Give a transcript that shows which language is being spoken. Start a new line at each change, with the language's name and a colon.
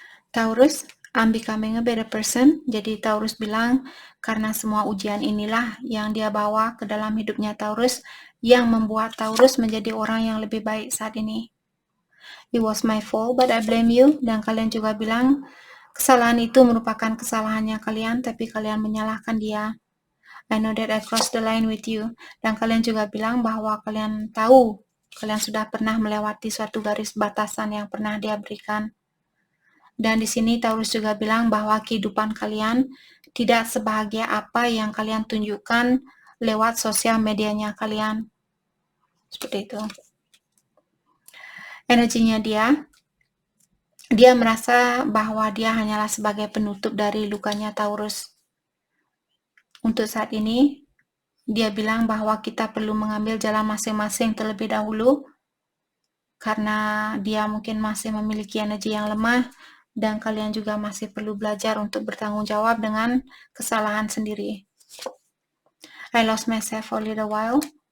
English: Taurus, I'm becoming a better person.
Indonesian: Jadi Taurus bilang, karena semua ujian inilah yang dia bawa ke dalam hidupnya Taurus, yang membuat Taurus menjadi orang yang lebih baik saat ini.
English: It was my fault, but I blame you.
Indonesian: Dan kalian juga bilang, kesalahan itu merupakan kesalahannya kalian, tapi kalian menyalahkan dia.
English: I know that I crossed the line with you.
Indonesian: Dan kalian juga bilang bahwa kalian tahu, kalian sudah pernah melewati suatu garis batasan yang pernah dia berikan. Dan di sini Taurus juga bilang bahwa kehidupan kalian tidak sebahagia apa yang kalian tunjukkan lewat sosial medianya kalian. Seperti itu. Energinya dia merasa bahwa dia hanyalah sebagai penutup dari lukanya Taurus. Untuk saat ini, dia bilang bahwa kita perlu mengambil jalan masing-masing terlebih dahulu, karena dia mungkin masih memiliki energi yang lemah, dan kalian juga masih perlu belajar untuk bertanggung jawab dengan kesalahan sendiri.
English: I lost myself for a little while.